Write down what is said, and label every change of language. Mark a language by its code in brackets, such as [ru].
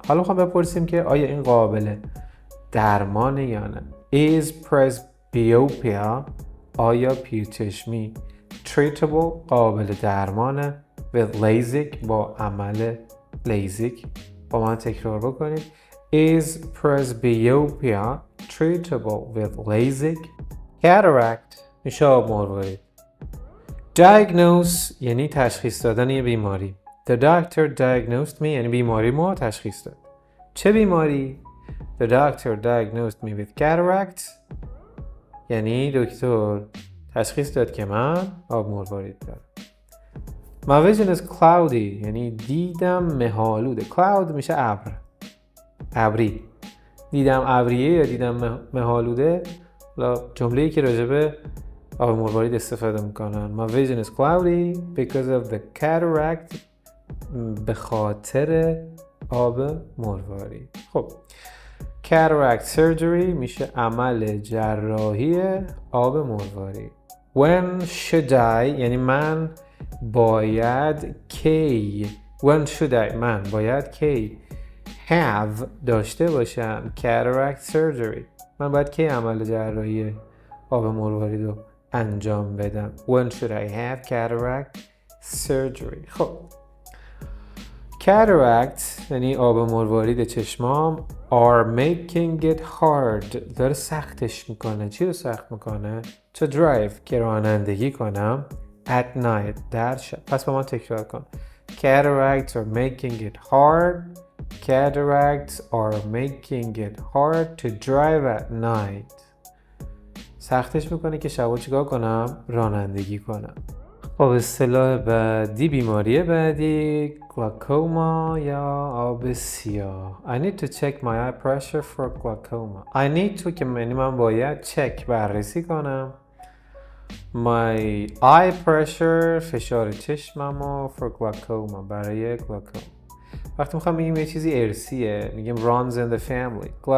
[fa] حالا میخوام بپرسیم که آیا این قابل درمانه یا نه. [en] Is presbyopia [fa] آیا پیرچشمی treatable قابل درمانه [en] with LASIK [fa] با عمل لیزیک؟ با من تکرار بکنید. [en] Is presbyopia treatable with LASIK? [fa] Cataract میشه آب مروارید. Diagnose یعنی تشخیص دادن یه بیماری. [en] The doctor diagnosed me [fa] یعنی بیماری ما تشخیص داد. چه بیماری؟ [en] The doctor diagnosed me with cataract [fa] یعنی دکتر تشخیص داد که من آب مروارید دارم. [en] My vision is cloudy [fa] یعنی دیدم مه‌آلوده. Cloud میشه ابر. ابری. دیدم ابریه یا دیدم مه‌آلوده. جمله‌ای که راجبه آب مروارید استفاده میکنن. [en] My vision is cloudy because of the cataract. [fa] به خاطر آب مروارید. خب cataract surgery میشه عمل جراحی آب مروارید. [en] When should I [fa] یعنی من باید کی. [en] When should I [fa] من باید کی [en] have [fa] داشته باشم [en] cataract surgery. [fa] من باید کی عمل جراحی آب مروارید رو انجام بدم. [en] When should I have cataract surgery. [fa] خب cataract یعنی آب مروارید چشمام [en] are making it hard [fa] داره سختش میکنه. چی رو سخت میکنه؟ [en] to drive [fa] که رانندگی کنم [en] at night [fa] در شب. پس با ما تکرار کن. [en] Cataracts are making it hard. Cataracts are making it hard to drive at night. [fa] سختش میکنه که شبا چیکار کنم؟ رانندگی کنم. خب اصطلاح بعدی، بیماری بعدی glaucoma یا آب سیاه. [en] I need to check my eye pressure for glaucoma. I need to که یعنی من باید check بررسی کنم my eye pressure [fa] فشار چشممو [en] for glaucoma برای glaucoma. [fa] وقتی میخوام بگیم یه چیزی ارثیه میگیم [en] runs in the family.